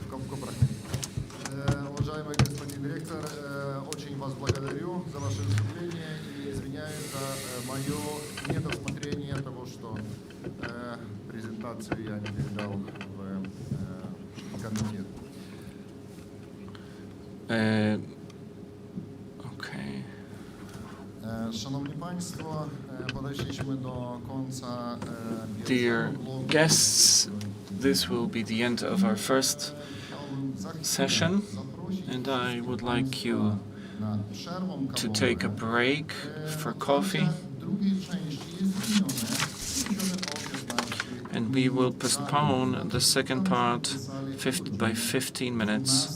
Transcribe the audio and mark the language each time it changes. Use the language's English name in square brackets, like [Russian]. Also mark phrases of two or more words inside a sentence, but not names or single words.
[Russian] Уважаемый господин директор, очень вас благодарю за ваше выступление и извиняюсь за мое недосмотрение того, что презентацию я не передал в комитет. Okay. [Polish] Szanowni Państwo, podeszliśmy do końca [English] Dear guests, this will be the end of our first session, and I would like you to take a break for coffee, and we will postpone the second part by 15 minutes.